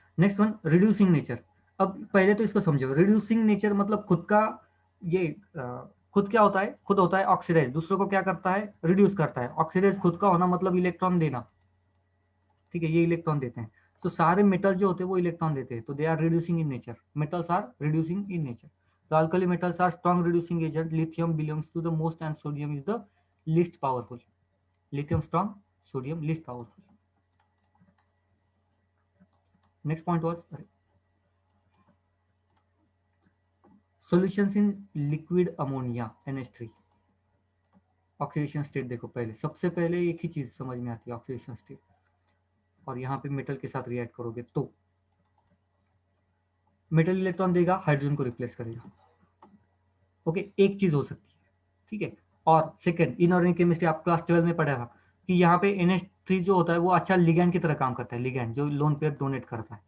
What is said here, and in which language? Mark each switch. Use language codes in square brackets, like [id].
[hi] Next one, reducing nature. अब पहले तो इसको समझो, रिड्यूसिंग नेचर मतलब खुद का ये खुद क्या होता है, खुद होता है ऑक्सीडाइज, दूसरों को क्या करता है, रिड्यूस करता है। ऑक्सीडाइज खुद का होना मतलब इलेक्ट्रॉन देना, ठीक है, ये इलेक्ट्रॉन देते हैं। सो सारे मेटल जो होते हैं वो इलेक्ट्रॉन देते हैं, तो [en] they are reducing in nature, [hi] metals are reducing in nature. [en] The alkali metals are strong reducing agent. Lithium belongs to the most and sodium is the least powerful. Lithium strong, sodium least powerful. Next point was solutions in liquid ammonia NH3. [hi] Oxidation state देखो, पहले सबसे पहले एक ही चीज समझ में आती है, ऑक्सीडेशन स्टेट, और यहाँ पे मेटल के साथ रिएक्ट करोगे तो मेटल इलेक्ट्रॉन देगा, हाइड्रोजन को रिप्लेस करेगा। ओके, एक चीज हो सकती है, ठीक है। और सेकंड, इनऑर्गेनिक केमिस्ट्री आप क्लास 12 में पढ़ा था कि यहाँ पे NH3 जो होता है वो अच्छा लिगैंड की तरह काम करता है, लिगैंड जो लोन पेयर डोनेट करता है।